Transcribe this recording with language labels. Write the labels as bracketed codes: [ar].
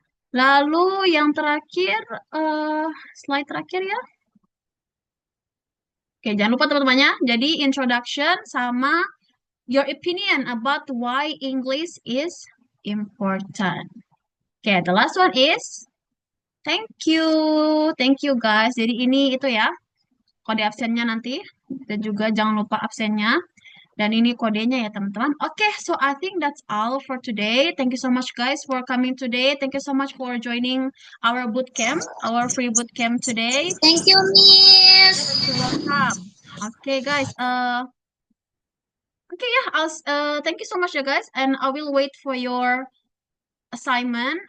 [id] Lalu yang terakhir, slide terakhir ya. Oke, jangan lupa teman-temannya. Jadi [en] introduction sama your opinion about why English is important. Oke, the last one is thank you. Thank you guys. [id] Jadi ini itu ya. Kode absennya nanti. Dan juga jangan lupa absennya. Dan ini kodenya ya teman-teman. [en] Oke, so I think that's all for today. Thank you so much guys for coming today. Thank you so much for joining our bootcamp, our free bootcamp today. Thank you, Miss. You're welcome. Okay guys, okay yeah, thank you so much ya guys, and I will wait for your assignment.